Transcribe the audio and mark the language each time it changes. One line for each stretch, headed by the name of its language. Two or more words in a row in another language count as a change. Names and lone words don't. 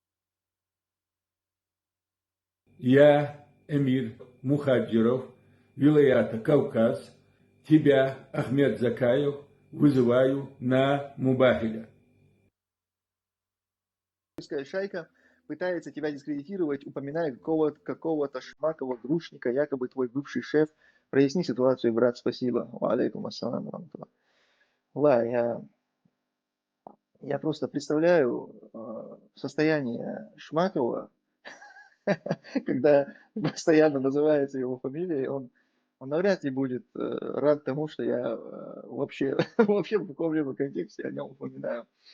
Russian: Я, Эмир Мухаджиров, вилаята Кавказ, тебя, Ахмед Закаев, вызываю на Мубахиля. Шайка пытается тебя дискредитировать, упоминая какого-то Шмакова, грушника, якобы твой бывший шеф. Проясни ситуацию, брат, спасибо.
Arabic: وعليكم السلام.
Russian: Ла, я просто представляю состояние Шмакова, когда постоянно называется его фамилией, он навряд ли будет рад тому, что я вообще в каком-либо контексте о нем упоминаю.